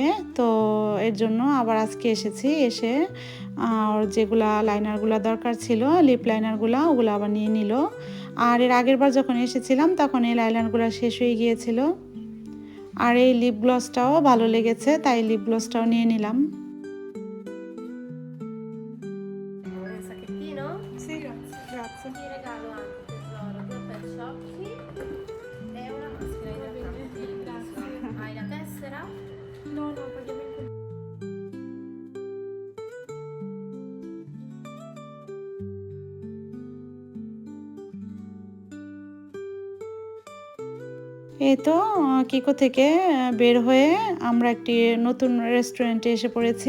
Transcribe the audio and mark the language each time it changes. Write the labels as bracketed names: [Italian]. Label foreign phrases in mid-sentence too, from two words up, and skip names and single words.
[Bangla] তো এর জন্য আবার আজকে এসেছি, এসে আর যেগুলা লাইনারগুলো দরকার ছিল, [English] lip linerগুলো, [Bangla] ওগুলো আবার নিয়ে নিল। আর এর আগের বার যখন এসেছিলাম তখন এই লাইনারগুলো শেষ হয়ে গিয়েছিল। আর এই [English] lip glossটাও [Bangla] ভালো লেগেছে, তাই [English] lip glossটাও [Bangla] নিয়ে নিলাম। [Italian] Un sacchettino? Sì, grazie, grazie. Ti regalo anche tesoro 2 per occhi e una maschera idratante. Grazie. Hai la tessera? No, no, paghiamo in contanti. [Bangla] এই তো কিকো থেকে বের হয়ে আমরা একটি নতুন রেস্টুরেন্টে এসে পড়েছি।